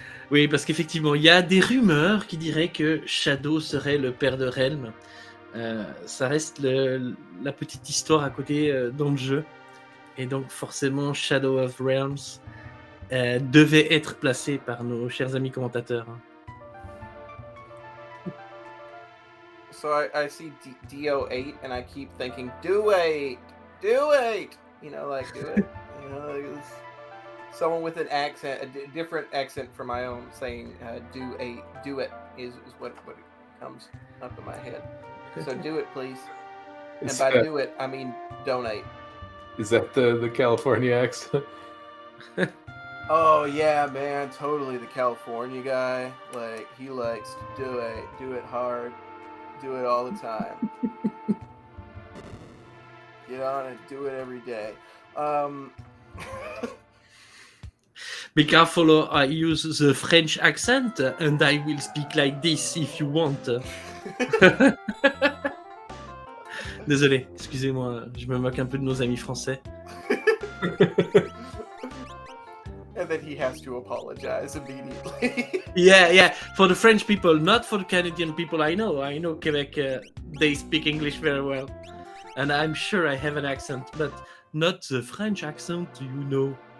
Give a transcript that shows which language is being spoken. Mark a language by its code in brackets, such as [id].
[fr] Oui, parce qu'effectivement, il y a des rumeurs qui diraient que Shadow serait le père de Realm. Ça reste la petite histoire à côté dans le jeu. Et donc, forcément, Shadow of Realms devait être placé par nos chers amis commentateurs. [en] So I see DO8 and I keep thinking, do it! You know, like, do it. You know, like someone with an accent, a different accent from my own, saying do it is what comes up in my head. So do it, please. And by do it, I mean donate. Is that the California accent? Oh yeah, man, totally the California guy. Like, he likes to do it hard, do it all the time. Get on it, do it every day. Be careful, I use the French accent and I will speak like this if you want. [fr] Désolé, excusez-moi, je me moque un peu de nos amis français. [en] And then he has to apologize immediately. Yeah, for the French people, not for the Canadian people I know. I know Quebec, they speak English very well. And I'm sure I have an accent, but not the French accent, you know.